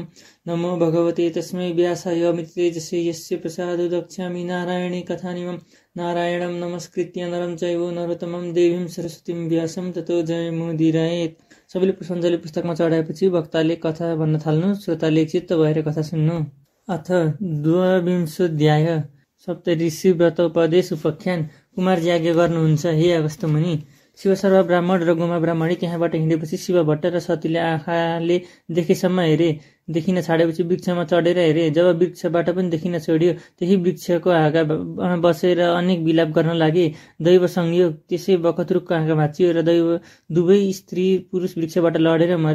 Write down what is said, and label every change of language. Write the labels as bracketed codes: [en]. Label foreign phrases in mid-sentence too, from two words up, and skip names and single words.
[sa] नमो भगवते तस्मै व्यासाय अमिततेजसे यस्य प्रसादो दक्ष्यामि नारायणे कथानिमं नारायणं नमस्कृत्य नरं चैव नरोत्तमं देवीं सरस्वतीं व्यासं ततो जयमुदीरयेत्। [ne] सबैले पुष्पाञ्जली पुस्तकमा चढाएपछि वक्ताले कथा भन्न थाल्नु, श्रोताले चित्त भएर कथा सुन्नु। [sa] अथ द्वाविंशोऽध्याय सप्तऋषि व्रत उपदेश उपाख्यान। [ne] कुमार याज्ञ गर्नुहुन्छ। हे अगस्त्य मुनि, शिव सर्व ब्राह्मण र गोमा ब्राह्मणी त्यहाँबाट हिँडेपछि शिव भट्ट र सतीले आँखाले देखेसम्म हेरे, देखिन छाडेपछि वृक्षमा चढेर हेरे। जब वृक्षबाट पनि देखिन छोड्यो, त्यही वृक्षको हाँगा बसेर अनेक विलाप गर्न लागे। दैव संयोग, त्यसै बखत रुखको हाँगा भाँचियो र दुवै स्त्री पुरुष वृक्षबाट लडेर मरे।